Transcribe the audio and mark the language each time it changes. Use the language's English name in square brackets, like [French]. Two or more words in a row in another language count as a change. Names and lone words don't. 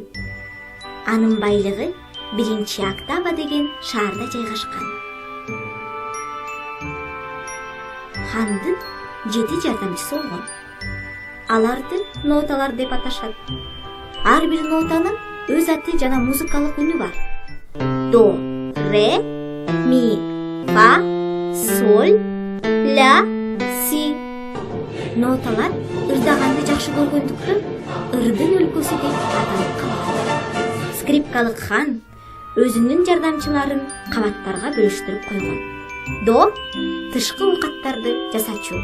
[Kyrgyz] Анын байлыгы 1-Октава деген шаарда жайгашкан. Хандын 7 жардамчысы болгон. Аларды ноталар деп аташат. Ар бир нотанын өз аты жана музыкалык үнү бар. До, ре, ми, фа, соль, ля, си. Ноталар ырдаганды жакшы көргөндүктөн ырдын өлкөсү деп аталып калган. Скрипкалык хан өзүнүн жардамчыларын кабаттарга бөлүштүрүп койгон. До тышкы оокаттарды жасачу.